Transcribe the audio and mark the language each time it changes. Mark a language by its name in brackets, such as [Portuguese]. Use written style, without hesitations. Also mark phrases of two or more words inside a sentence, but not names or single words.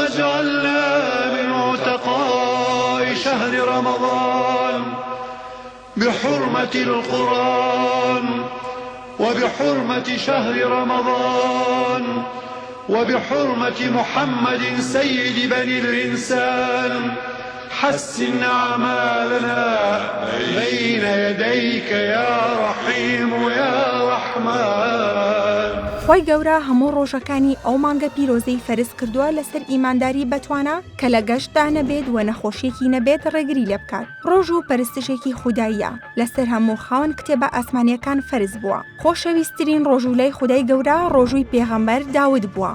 [Arabic] اجعلنا من عتقاء شهر رمضان بحرمة القرآن وبحرمة شهر رمضان وبحرمة محمد سيد بني الإنسان حسن أعمالنا بين يديك يا رحيم يا رحمن. [Central Kurdish] خۆی گەورە هەموو ڕۆژەکانی ئەو مانگە پیرۆزەی فەرز کردووە لەسەر ئیمانداری بەتوانە کە لە گەشتدا نەبێت و نەخۆشیێکی نەبێت ڕێگری لێ بکات. ڕۆژ و پەرستشێکی خوداییە لەسەر هەموو خاوەن کتێبە ئاسمانیەکان فەرز بووە. خۆشەویستترین ڕۆژوولەی خودای گەورە ڕۆژووی پێغەمبەر داود بووە.